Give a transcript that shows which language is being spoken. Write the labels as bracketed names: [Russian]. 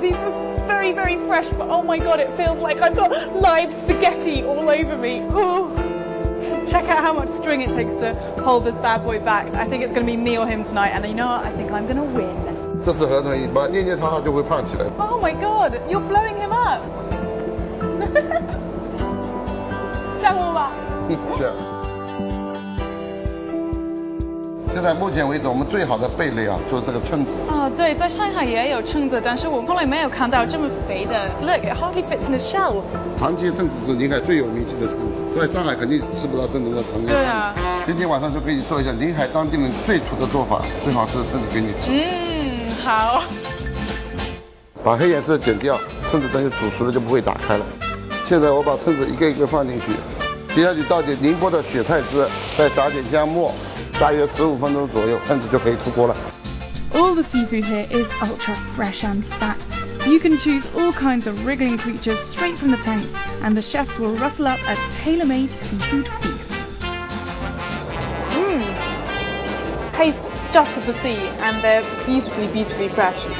[English] These are very, very fresh, but oh my god, it feels like I've got live spaghetti all over me. Ooh. Check out how much string it takes to hold this bad boy back. I think it's going to be me or him tonight, and you know what? I think I'm going to win. [Chinese] 这是河豚鱼，把它捏捏它就会胖起来。 [English] Oh my god, you're blowing him up. [Chinese] 吓我吧。是。现在目前为止，我们最好的贝类啊，就是这个蛏子。哦，对，在上海也有蛏子，但是我从来没有看到这么肥的。 [English] Look, it hardly fits in the shell. [Chinese] 长鳍蛏子是宁海最有名气的蛏子，在上海肯定吃不到正宗的长鳍。对啊。今天晚上就可以做一下宁海当地人最土的做法，最好吃的蛏子给你吃。好。把黑颜色剪掉，蛏子等于煮熟了就不会打开了。现在我把蛏子一个一个放进去，接下去倒点宁波的雪菜汁，再撒点姜末。大约15分钟左右，蛏子就可以出锅了。 [English] All the seafood here is ultra fresh and fat. You can choose all kinds of wriggling creatures straight from the tanks, and the chefs will rustle up a tailor-made seafood feast. Taste just of the sea, and they're beautifully, beautifully fresh.